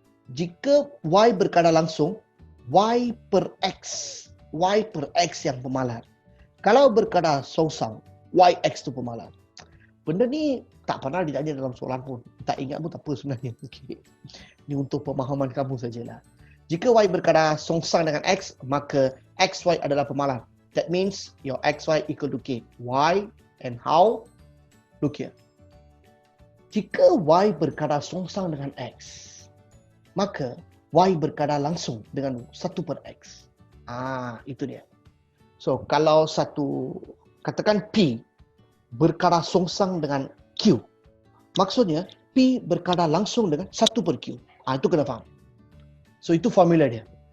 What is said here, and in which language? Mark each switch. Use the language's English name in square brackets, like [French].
[Malay] Jika Y berkadar langsung, Y per X yang pemalar. Kalau berkadar songsang, YX tu pemalar. Benda ni tak pernah ditanya dalam soalan pun. Tak ingat pun tak apa sebenarnya. Okay. Ini untuk pemahaman kamu sajalah. Jika Y berkadar songsang dengan X, maka XY adalah pemalar. [English] That means your XY equal to K. Why and how? Look here. [Malay] Jika Y berkadar songsang dengan X, maka Y berkadar langsung dengan 1/X. Itu dia. So, kalau katakan P berkadar songsang dengan Q, maksudnya P berkadar langsung dengan 1/Q. Itu kena faham. So, itu formula dia.